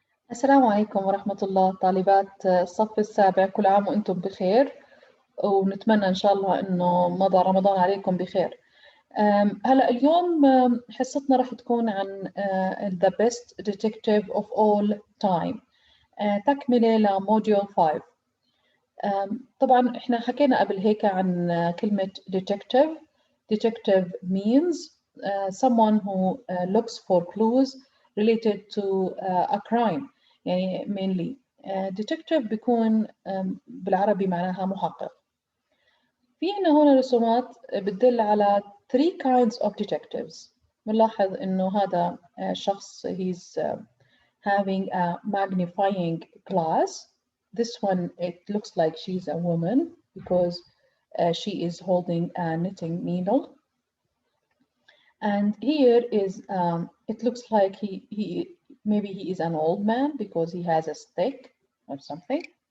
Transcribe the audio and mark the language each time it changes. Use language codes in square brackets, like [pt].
[ar] السلام عليكم ورحمة الله طالبات الصف السابع، كل عام وأنتم بخير، ونتمنى إن شاء الله إنه مضى رمضان عليكم بخير. هلأ اليوم حصتنا راح تكون عن [en] The Best Detective of All Time، [ar] تكملة لموديول 5. طبعا إحنا حكينا قبل هيك عن كلمة detective. [en] Detective means someone who looks for clues related to a crime. [ar] يعني mainly detective بيكون بالعربي معناها محقق. في عنا هنا رسومات بتدل على 3 [en] kinds of detectives. [ar] بنلاحظ إنه هذا شخص [en] he's having a magnifying glass. This one, it looks like she's a woman because she is holding a knitting needle. And here is, it looks like maybe he is an old man because he has a stick or something.